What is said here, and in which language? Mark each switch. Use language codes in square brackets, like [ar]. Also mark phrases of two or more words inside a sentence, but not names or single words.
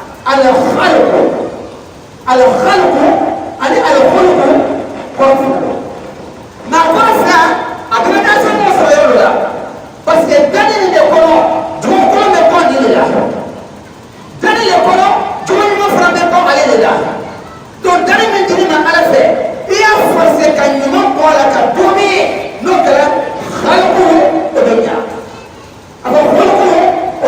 [bm] الخلق ani الخلق kɔrɔfu na kɔrɔfula a bɛ taa se mɔgɔ sɔrɔ yɔrɔ la [fr] parce que [bm] dani nin de kɔnɔ jogo kɔrɔ bɛ kɔ nin de la dani de kɔnɔ jogo ɲuman fana bɛ kɔ ale de la donc dani min dili ma ala fɛ i y'a forcer ka ɲuman bɔ a la ka don min n'o kɛra xaliku o bɛ ɲa a fɔ xaliku o